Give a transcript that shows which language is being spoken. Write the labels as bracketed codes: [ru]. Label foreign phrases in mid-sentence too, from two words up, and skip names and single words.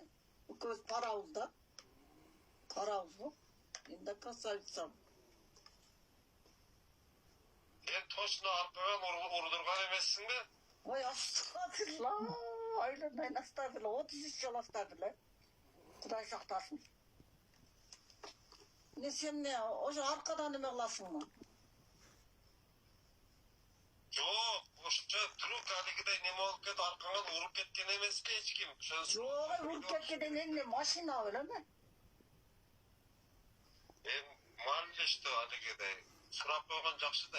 [ky] Көз парауыз да. Парауыз бу. Мен да красавицам. Sen точно аркадан урдурган эмессиң бе? Ой, астагфирулла. Айландай астагфирулла. 33 жыл астагфирулла. Кудай сактасын. Не сен не, ошо аркадан эме кыласыңбы? Жоқ, ошо трюк алигидай неме болуп кетип аркаңан уруп кеткен эмеспи эч ким? Жок, уруп кеткенден эмне машина белеме? Майле что алигидай сурап койгон жакшы да.